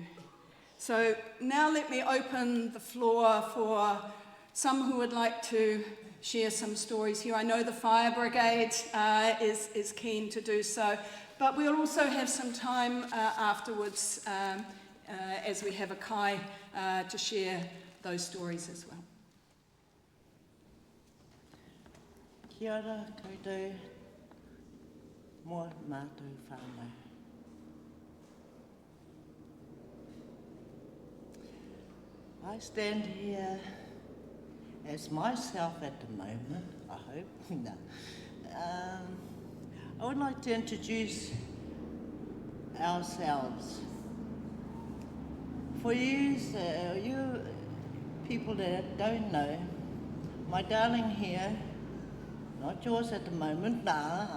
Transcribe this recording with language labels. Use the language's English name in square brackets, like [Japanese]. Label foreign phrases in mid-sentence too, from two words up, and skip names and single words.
[English] So now let me open the floor for some who would like to share some stories here. I know the fire brigade is keen to do so, but we'll also have some time afterwards as we have a kai to share those stories as well. [Māori] Kia ora koutou, mō mātou whānau. [English] I stand here as myself at the moment, I hope. No. I would like to introduce ourselves. For you people that don't know, my darling here, not yours at the moment, nah.